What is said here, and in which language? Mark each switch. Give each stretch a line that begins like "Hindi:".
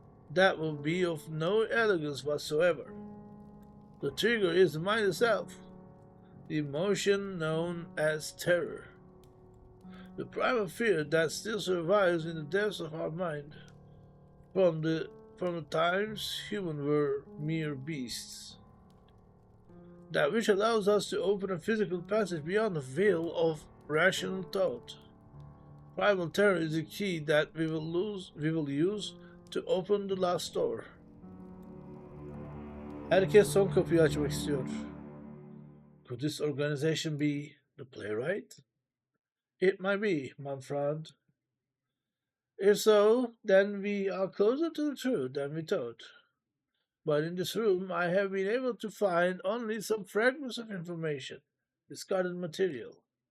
English: That will be of no elegance whatsoever. The trigger is the mind itself, the emotion known as terror, the primal fear that still survives in the depths of our mind from the times humans were mere beasts. That which allows us to open a physical passage beyond the veil of rational thought. Primal terror is the key that we will use to open the last door.
Turkish: Herkes son kapıyı açmak istiyor.
English: Could this organization be the playwright? It might be, my friend. If so, then we are closer to the truth than we thought. But in this room, I have been able to find only some fragments of information, discarded material.